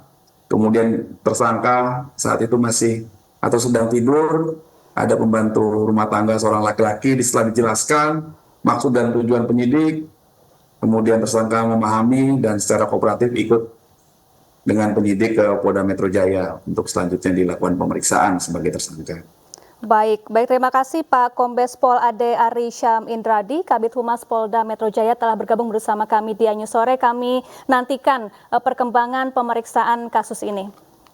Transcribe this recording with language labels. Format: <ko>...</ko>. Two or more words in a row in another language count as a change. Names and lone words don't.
<id>Kemudian tersangka saat itu masih atau sedang tidur, ada pembantu rumah tangga seorang laki-laki. Setelah dijelaskan maksud dan tujuan penyidik, kemudian tersangka memahami dan secara kooperatif ikut dengan penyidik ke Polda Metro Jaya untuk selanjutnya dilakukan pemeriksaan sebagai tersangka. Baik, terima kasih Pak Kombes Pol Ade Ari Syam Indradi, Kabid Humas Polda Metro Jaya telah bergabung bersama kami di Anyus Sore. Kami nantikan perkembangan pemeriksaan kasus ini.</id>